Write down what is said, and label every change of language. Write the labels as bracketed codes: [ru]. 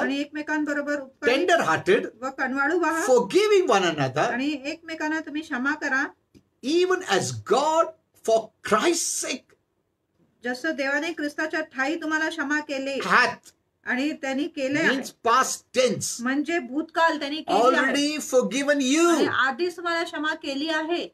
[mr] आणि एकमेकांबरोबर उपकारी [en] tender-hearted, [mr] व कणवाळू व्हा [en] forgiving one another, [mr] आणि एकमेकांना तुम्ही क्षमा करा, [en] even as God, for Christ's sake, [mr] जसं देवाने ख्रिस्ताच्या ठायी तुम्हाला क्षमा केले [en] hath, [mr] आणि त्यांनी केले आहे. [en] means past tense, [mr] म्हणजे भूतकाल त्यांनी केली आहे [en] already forgiven [mr] आणि [en] you. [mr] आधीच तुम्हाला क्षमा केली आहे.